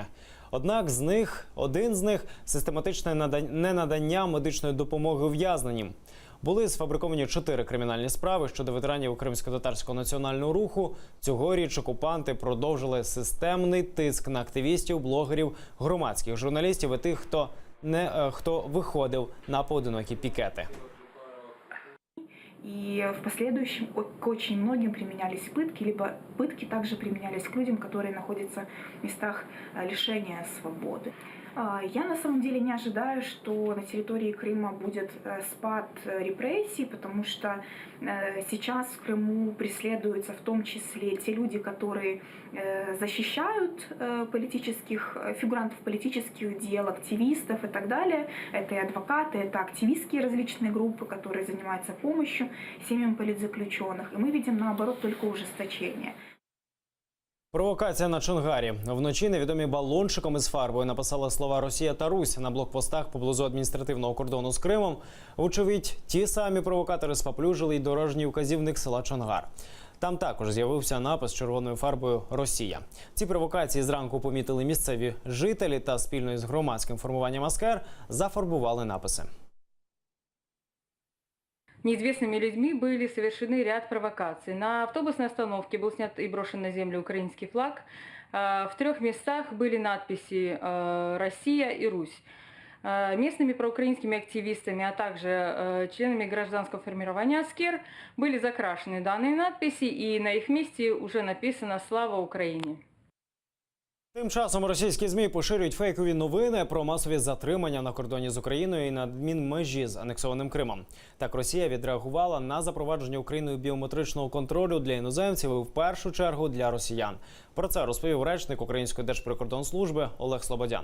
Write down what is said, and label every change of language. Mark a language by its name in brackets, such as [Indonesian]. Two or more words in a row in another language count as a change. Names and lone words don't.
[Ukrainian] Однак один з них – систематичне ненадання медичної допомоги ув'язненим. Були сфабриковані 4 кримінальні справи щодо ветеранів Кримсько-татарського національного руху. Цьогоріч окупанти продовжили системний тиск на активістів, блогерів, громадських журналістів і тих, хто виходив на поодинокі пікети. [Russian] И в последующем к очень многим применялись пытки, либо пытки также применялись к людям, которые находятся в местах лишения свободы. Я на самом деле не ожидаю, что на территории Крыма будет спад репрессий, потому что сейчас в Крыму преследуются в том числе те люди, которые защищают политических фигурантов политических дел, активистов и так далее. Это и адвокаты, это активистские различные группы, которые занимаются помощью семьям политзаключенных. И мы видим, наоборот, только ужесточение. [Ukrainian] Провокація на Чонгарі. Вночі невідомі балончиком із фарбою написали слова «Росія» та «Русь» на блокпостах поблизу адміністративного кордону з Кримом. Вочевидь, ті самі провокатори спаплюжили й дорожній вказівник села Чонгар. Там також з'явився напис червоною фарбою «Росія». Ці провокації зранку помітили місцеві жителі та спільно із громадським формуванням «Аскер» зафарбували написи. [Russian] Неизвестными людьми были совершены ряд провокаций. На автобусной остановке был снят и брошен на землю украинский флаг. В 3 местах были надписи «Россия» и «Русь». Местными проукраинскими активистами, а также членами гражданского формирования «Аскер» были закрашены данные надписи, и на их месте уже написано «Слава Украине». [Ukrainian] Тим часом російські ЗМІ поширюють фейкові новини про масові затримання на кордоні з Україною і на адмінмежі з анексованим Кримом. Так, Росія відреагувала на запровадження Україною біометричного контролю для іноземців і в першу чергу для росіян. Про це розповів речник Української Держприкордонслужби Олег Слободян.